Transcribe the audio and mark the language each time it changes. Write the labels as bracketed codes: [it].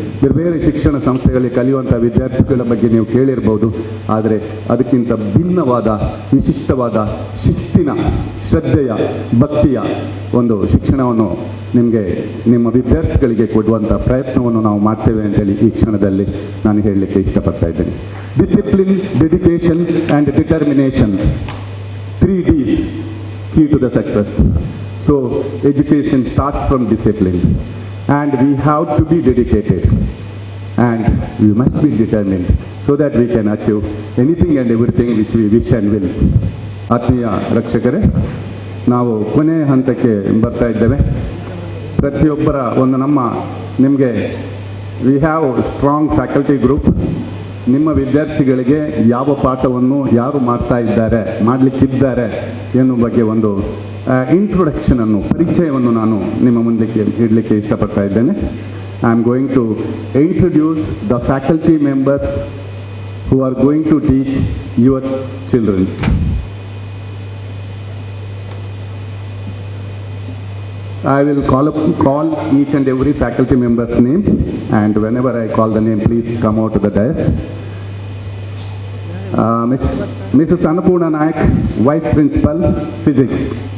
[kn] ಬೇರೆ ಬೇರೆ ಶಿಕ್ಷಣ ಸಂಸ್ಥೆಗಳಲ್ಲಿ ಕಲಿಯುವಂಥ ವಿದ್ಯಾರ್ಥಿಗಳ ಬಗ್ಗೆ ನೀವು ಕೇಳಿರ್ಬೋದು. ಆದರೆ ಅದಕ್ಕಿಂತ ಭಿನ್ನವಾದ, ವಿಶಿಷ್ಟವಾದ, ಶಿಸ್ತಿನ, ಶ್ರದ್ಧೆಯ, ಭಕ್ತಿಯ ಒಂದು ಶಿಕ್ಷಣವನ್ನು ನಿಮಗೆ, ನಿಮ್ಮ ವಿದ್ಯಾರ್ಥಿಗಳಿಗೆ ಕೊಡುವಂಥ ಪ್ರಯತ್ನವನ್ನು ನಾವು ಮಾಡ್ತೇವೆ ಅಂತೇಳಿ ಈ ಕ್ಷಣದಲ್ಲಿ ನಾನು ಹೇಳಲಿಕ್ಕೆ ಇಷ್ಟಪಡ್ತಾ ಇದ್ದೇನೆ. [en] Discipline, dedication and determination, 3 Ds key to the success. So education starts from discipline, and we have to be dedicated, and we must be determined so that we can achieve anything and everything which we wish and will. [kn] ಆತ್ಮೀಯ ರಕ್ಷಕರೇ, ನಾವು ಕೊನೆಯ ಹಂತಕ್ಕೆ ಬರ್ತಾ ಇದ್ದೇವೆ. ಪ್ರತಿಯೊಬ್ಬರ ಒಂದು ನಿಮಗೆ [en] We have strong faculty group. [kn] ನಿಮ್ಮ ವಿದ್ಯಾರ್ಥಿಗಳಿಗೆ ಯಾವ ಪಾಠವನ್ನು ಯಾರು ಮಾಡಲಿಕ್ಕಿದ್ದಾರೆ ಎನ್ನುವ ಬಗ್ಗೆ ಒಂದು ಇಂಟ್ರೊಡಕ್ಷನನ್ನು, ಪರಿಚಯವನ್ನು ನಾನು ನಿಮ್ಮ ಮುಂದಕ್ಕೆ ಇಡಲಿಕ್ಕೆ ಇಷ್ಟಪಡ್ತಾ ಇದ್ದೇನೆ. [en] I am going to introduce the faculty members who are going to teach your childrens. I will call each and every faculty member's name, and whenever I call the name, please come out to the dais. Mrs. Annapurna Nayak, Vice Principal, Physics.